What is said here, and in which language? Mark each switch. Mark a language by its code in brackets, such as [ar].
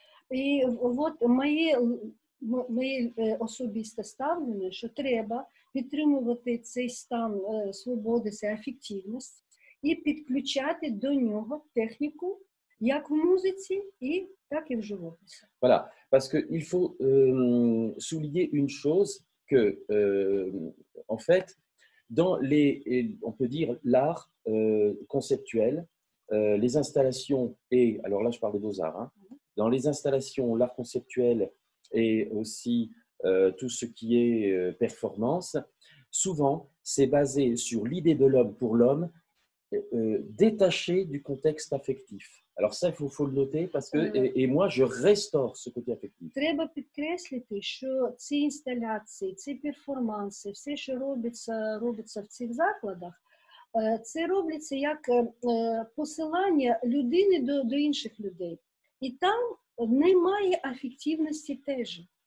[uk] Et вот моє особисте ставлення, що треба підтримувати цей стан свободи, це афективність, і підключати до нього техніку, як в музиці, так і в живописі. [fr] Voilà, parce qu'il faut souligner une chose que, en fait, dans on peut dire l'art conceptuel, les installations alors là je parle des beaux-arts, dans les installations, l'art conceptuel et aussi tout ce qui est performance, souvent c'est basé sur l'idée de l'homme pour l'homme, détaché du contexte affectif. Alors ça, il faut le noter parce que, et moi, je restaure ce côté affectif. [uk] Треба підкреслити, що ці інсталяції, ці перформанси, все, що робиться в цих закладах, це робиться як посилання людини до інших людей. І там немає афективності теж.